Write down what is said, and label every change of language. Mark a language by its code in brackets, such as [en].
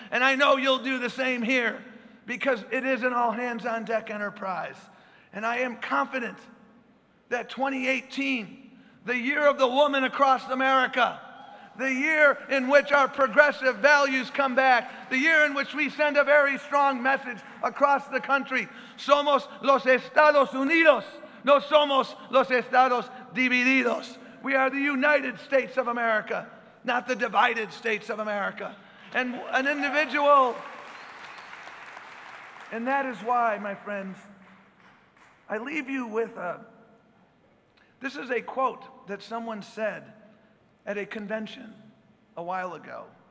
[en] And I know you'll do the same here, because it is an all-hands-on-deck enterprise. And I am confident that 2018, the year of the woman across America, the year in which our progressive values come back, the year in which we send a very strong message across the country. [es] Somos los Estados Unidos. No somos los Estados divididos. [en] We are the United States of America, not the divided states of America. And an individual, and that is why, my friends, I leave you with this is a quote that someone said at a convention a while ago.